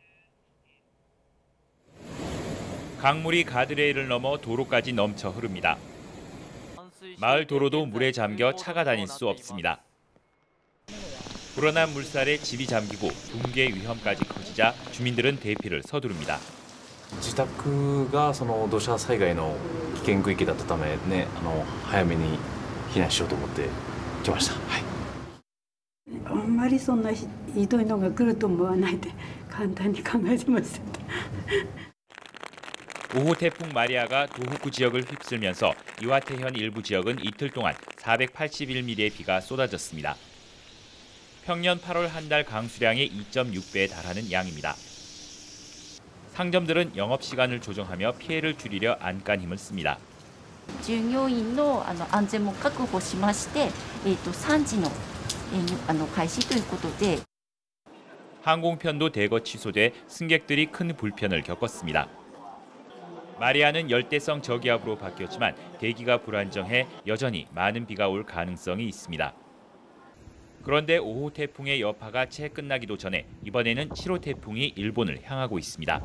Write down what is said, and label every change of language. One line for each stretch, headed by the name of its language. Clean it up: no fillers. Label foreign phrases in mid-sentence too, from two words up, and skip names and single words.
Korean: 강물이 가드레일을 넘어 도로까지 넘쳐 흐릅니다. 마을 도로도 물에 잠겨 차가 다닐 수 없습니다. 불어난 물살에 집이 잠기고 붕괴 위험까지 커지자 주민들은 대피를 서두릅니다.
Japanese: 自宅がその土砂災害の危険区域だったためね、早めに避難しようと思って来ました。はい。あんまりそんなひどいのが来ると思わないで簡単に考えてました。
Korean: 5호 태풍 마리아가 도호쿠 지역을 휩쓸면서 이와테현 일부 지역은 이틀 동안 481mm의 비가 쏟아졌습니다. 평년 8월 한 달 강수량의 2.6배에 달하는 양입니다. 상점들은 영업시간을 조정하며 피해를 줄이려 안간 힘을 씁니다.
Japanese: 従業員の安全も確保しまして、3時の開始ということで
Korean: 항공편도 대거 취소돼 승객들이 큰 불편을 겪었습니다. 마리아는 열대성 저기압으로 바뀌었지만 대기가 불안정해 여전히 많은 비가 올 가능성이 있습니다. 그런데 5호 태풍의 여파가 채 끝나기도 전에 이번에는 7호 태풍이 일본을 향하고 있습니다.